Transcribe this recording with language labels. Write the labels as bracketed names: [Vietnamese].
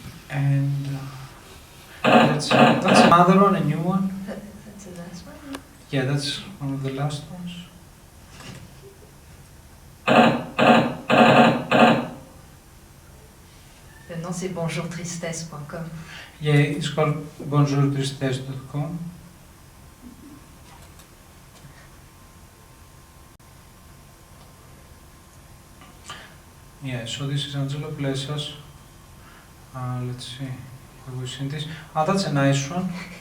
[English] And that's another one, a new one. That's the last one? Yeah, that's one of the last ones. [French] Le nom c'est bonjourtristesse.com. [English] Yeah, it's called bonjourtristesse.com. Yeah, so this is Angelo Plesas. Let's see, have we seen this? Ah, that's a nice one.